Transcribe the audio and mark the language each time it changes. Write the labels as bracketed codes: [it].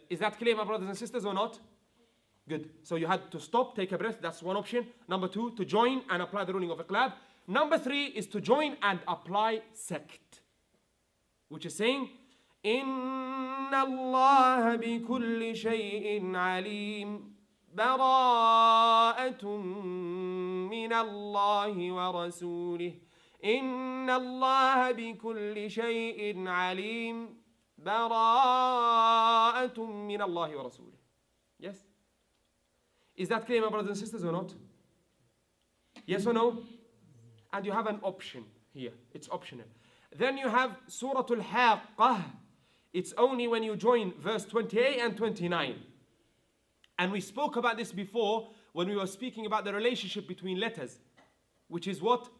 [en] Is that clear, my brothers and sisters, or not? Good. So you had to stop, take a breath. That's one option. Number 2, to join and apply the ruling of iqlab. Number 3 is to join and apply sakt, which is saying [ar] إِنَّ اللَّهَ بِكُلِّ شَيْءٍ عَلِيمٌ براءة من الله ورسوله إن الله بكل شيء عليم براءة من الله ورسوله. [en] Yes? Is that clear, my brothers and sisters, or not? Yes or no? And you have an option here. It's optional. Then you have Surah Al-Haqqah. It's only when you join verse 28 and 29. And we spoke about this before when we were speaking about the relationship between letters, which is what?